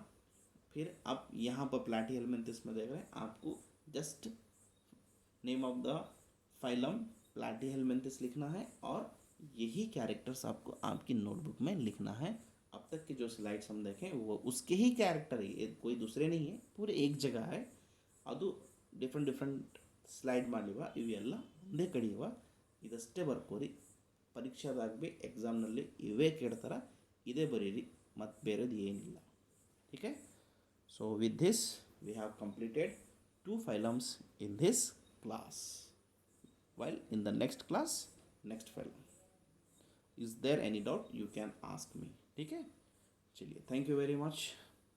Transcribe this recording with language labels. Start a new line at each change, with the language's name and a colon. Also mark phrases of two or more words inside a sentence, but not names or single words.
Hindi: फिर आप यहाँ पर प्लाटीहेलमिंथेस में देख रहे हैं, आपको
English: just name of the phylum
Hindi: प्लाटीहेलमिंथेस लिखना है और यही कैरेक्टर्स आपको आपकी नोटबुक में लिखना है। अब तक के जो स्लाइड्स हम देखें वो उसके ही कैरेक्टर ही, कोई दूसरे नहीं है, पूरे एक जगह है।
Kannada: ಅದು
English: different slide
Kannada: ಮಾಡಲಿವ ಇವೆಲ್ಲ ಒಂದೇ ಕಡೆಯವ, ಇದಷ್ಟೇ ಬರ್ಕೋರಿ. ಪರೀಕ್ಷಾದಾಗ ಭೀ ಎಕ್ಸಾಮ್ನಲ್ಲಿ ಇವೇ ಕೇಳ್ತಾರೆ, ಇದೇ ಬರೀರಿ, ಮತ್ತು ಬೇರೆದು ಏನಿಲ್ಲ.
Hindi: ठीक है,
English: so with this we have completed 2 phylums in this class, while in the next class next phylum. Is there any doubt you can ask me.
Hindi: ठीक है, चलिए,
English: thank you very much.